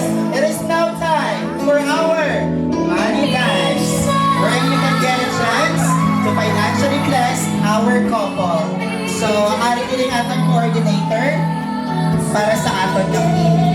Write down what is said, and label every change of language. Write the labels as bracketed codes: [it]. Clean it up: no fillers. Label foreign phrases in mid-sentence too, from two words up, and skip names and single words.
[en] It is now time for our Money Lives, where you can get a chance to financially bless our couple. So, [hil] ang ari din atong coordinator para sa aton ng team.